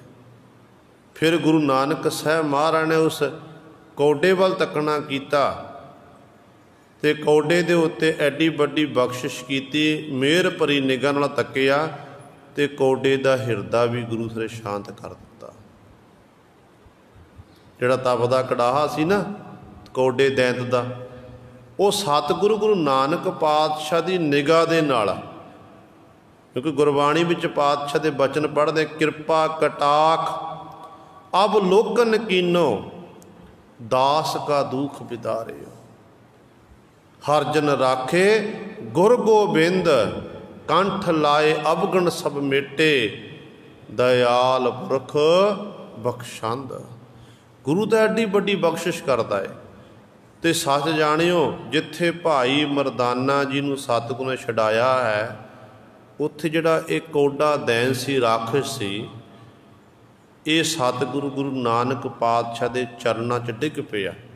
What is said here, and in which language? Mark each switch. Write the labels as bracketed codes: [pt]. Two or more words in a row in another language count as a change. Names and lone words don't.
[pa] ਫਿਰ ਗੁਰੂ ਨਾਨਕ ਸਾਹਿਬ ਮਹਾਰਾਜ ਨੇ ਉਸ ਕੌਡੇ ਵੱਲ ਤੱਕਣਾ ਕੀਤਾ ਤੇ ਕੌਡੇ ਦੇ ਉੱਤੇ ਏਡੀ ਵੱਡੀ ਬਖਸ਼ਿਸ਼ ਕੀਤੀ, ਮਿਹਰ ਭਰੀ ਨਿਗਾਹ ਨਾਲ ਤੱਕਿਆ ਤੇ ਕੌਡੇ ਦਾ ਹਿਰਦਾ ਭੀ ਗੁਰੂ ਸਰੇ ਸ਼ਾਂਤ ਕਰ ਦਿੱਤਾ। ਜਿਹੜਾ ਤਪਦਾ ਕੜਾਹਾ ਸੀ ਨਾ ਕੌਡੇ ਦੈਂਤ ਦਾ, ਉਹ ਸਤਿਗੁਰੂ ਗੁਰੂ ਨਾਨਕ ਪਾਤਸ਼ਾਹ ਦੀ ਨਿਗਾਹ ਦੇ ਨਾਲ, ਕਿਉਂਕਿ ਗੁਰਬਾਣੀ ਵਿਚ ਪਾਤਸ਼ਾਹ ਦੇ ਬਚਨ ਪੜ੍ਹਦੇ ਕਿਰਪਾ ਕਟਾਖ ਅਵਲੋਕਨ ਕੀਨੋ, ਦਾਸ ਕਾ ਦੁਖ ਬਿਦਾਰੇ। ਹਰਿ ਜਨ ਰਾਖੇ ਗੁਰ ਗੋਬਿੰਦ, ਕੰਠ ਲਾਏ ਅਵਗੁਣ ਸਭ ਮੇਟੇ, ਦਇਆਲ ਪੁਰਖ ਬਖਸ਼ੰਦ। ਗੁਰੂ ਤਾਂ ਏਡੀ ਵੱਡੀ ਬਖਸ਼ਿਸ਼ [hi] करता है। [pa] ਤਾਂ ਸੱਚ ਜਾਣਿਓ ਜਿੱਥੇ ਭਾਈ ਮਰਦਾਨਾ ਜੀ ਨੂੰ ਸਤਿਗੁਰੂ ਨੇ ਛੁਡਾਇਆ ਹੈ, ਉੱਥੇ ਜਿਹੜਾ ਇਕ ਕੌਡਾ ਦੈਂਤ ਸੀ, ਰਾਖਸ਼ ਸੀ, ਇਹ ਸਤਿਗੁਰੂ ਗੁਰੂ ਨਾਨਕ ਪਾਤਸ਼ਾਹ ਦੇ ਚਰਨਾਂ 'ਚ ਡਿੱਗ ਪਿਆ।